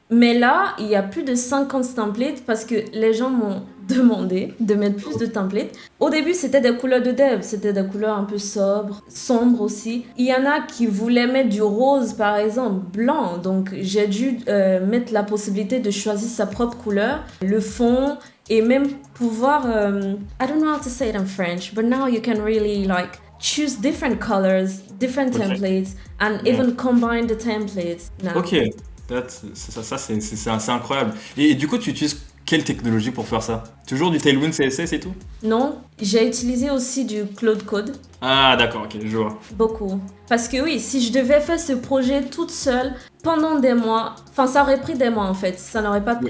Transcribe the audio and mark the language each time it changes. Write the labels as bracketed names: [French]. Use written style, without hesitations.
[French] Mais là, il y a plus de 50 templates parce que les gens m'ont demandé de mettre plus de templates. Au début, c'était des couleurs de dev, c'était des couleurs un peu sobres, sombres aussi. Il y en a qui voulaient mettre du rose, par exemple, blanc. Donc, j'ai dû mettre la possibilité de choisir sa propre couleur, le fond, et même pouvoir... [English] I don't know how to say it in French, but now you can really like choose different colors, different ok. templates, and [French] Ouais. [English] even combine the templates now. [French] Ok, c'est incroyable. Et du coup, tu utilises quelle technologie pour faire ça? Toujours du Tailwind CSS et tout? Non, j'ai utilisé aussi du Claude Code, Ah, d'accord, ok, je vois. beaucoup. Parce que oui, si je devais faire ce projet toute seule pendant des mois, enfin ça aurait pris des mois en fait, ça n'aurait pas pris